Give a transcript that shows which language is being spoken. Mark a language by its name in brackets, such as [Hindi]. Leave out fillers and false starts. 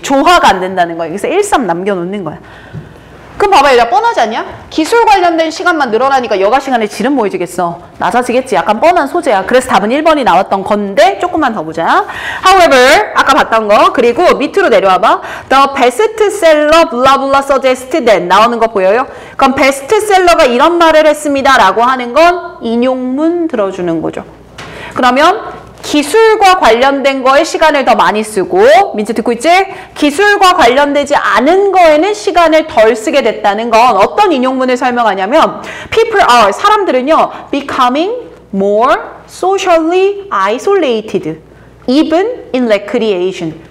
[Korean] 조화가 안 된다는 거야. 여기서 1, 3 남겨놓는 거야. 그럼 봐봐, 얘들아 뻔하지 않냐? 기술 관련된 시간만 늘어나니까 여가 시간의 질은 뭐해지겠어? 낮아지겠지. 약간 뻔한 소재야. 그래서 답은 1번이 나왔던 건데 조금만 더 보자. However, 아까 봤던 거. 그리고 밑으로 내려와봐. [English] The bestseller blah blah suggested that [Korean] 나오는 거 보여요? 그럼 베스트셀러가 이런 말을 했습니다 라고 하는 건 인용문 들어주는 거죠. 그러면 기술과 관련된 거에 시간을 더 많이 쓰고, 민지 듣고 있지? 기술과 관련되지 않은 거에는 시간을 덜 쓰게 됐다는 건 어떤 인용문을 설명하냐면 [English] people are, [Korean] 사람들은요 [English] becoming more socially isolated even in recreation.